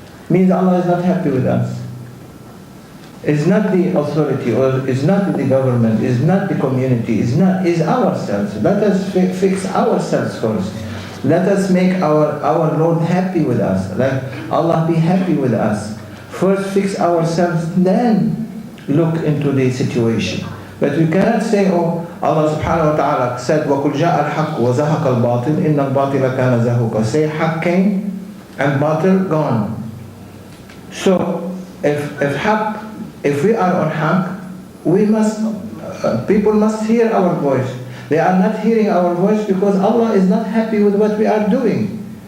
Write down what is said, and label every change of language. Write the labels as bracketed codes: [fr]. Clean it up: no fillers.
[en] Means Allah is not happy with us. It's not the authority, or it's not the government, it's not the community, it's ourselves. Let us fix ourselves first. Let us make our Lord happy with us. Like Allah be happy with us. First fix ourselves, then look into the situation. But we cannot say, oh, Allah subhanahu wa ta'ala said, [ar] وَقُلْ جَاءَ الْحَقُّ وَزَهَقَ الْبَاطِلِ إِنَّ الْبَاطِلَ كَانَ زَهُوقًا. [en] Say haqq came and batil gone. So if we are on haqq, we must, people must hear our voice. They are not hearing our voice because Allah is not happy with what we are doing.